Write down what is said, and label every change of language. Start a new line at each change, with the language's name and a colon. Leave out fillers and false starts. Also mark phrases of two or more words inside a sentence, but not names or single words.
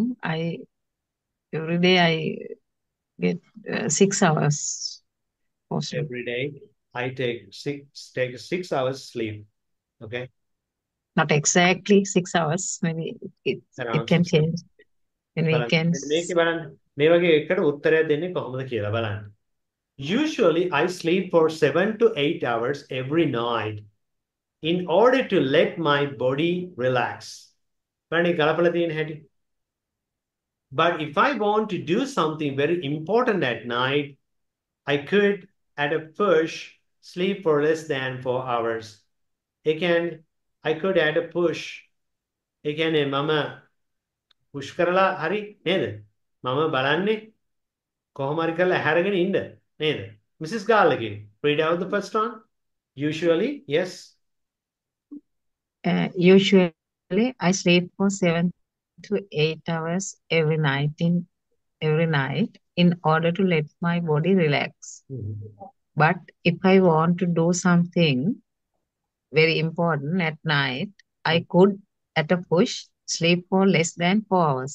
English: Every day I get 6 hours for sleep. Every day, I take 6 hours sleep. Okay. Not exactly 6 hours. Maybe it Around can 6 change in
Sinhala: බලන්න.
English: weekends.
Sinhala: මේකේ බලන්න මේ වගේ එකට උත්තරයක් දෙන්නේ කොහොමද කියලා බලන්න.
English: Usually I sleep for 7 to 8 hours every night in order to let my body relax.
Sinhala: බලන්න ගලපලා තියෙන හැටි.
English: But if I want to do something very important at night, I could at a push sleep for less than 4 hours. I could at a push.
Sinhala: ඒ කියන්නේ මම push කරලා හරි නේද? මම බලන්නේ කොහොම හරි කරලා හැරගෙන ඉන්න නේද?
English: Mrs. Gallagher, read out the first one. Usually, yes. Usually I sleep for 7 to 8 hours every night in order to let my body relax. But if I want to do something very important at night, I could at a push sleep for less than 4 hours.